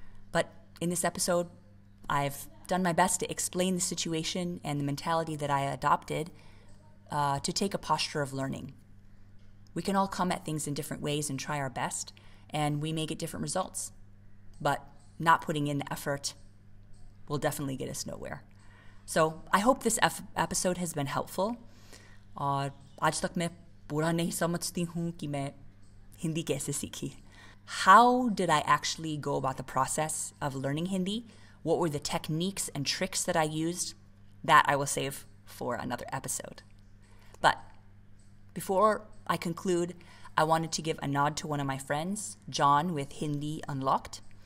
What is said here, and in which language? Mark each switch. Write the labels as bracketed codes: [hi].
[en] But in this episode, I've done my best to explain the situation and the mentality that I adopted to take a posture of learning. We can all come at things in different ways and try our best, and we may get different results. But not putting in the effort will definitely get us nowhere. So I hope this episode has been helpful. [hi] और आज तक मैं पूरा नहीं समझती हूँ कि मैं हिंदी कैसे सीखी. [en] How did I actually go about the process of learning Hindi? What were the techniques and tricks that I used? That I will save for another episode. But before I conclude, I wanted to give a nod to one of my friends, John with Hindi Unlocked.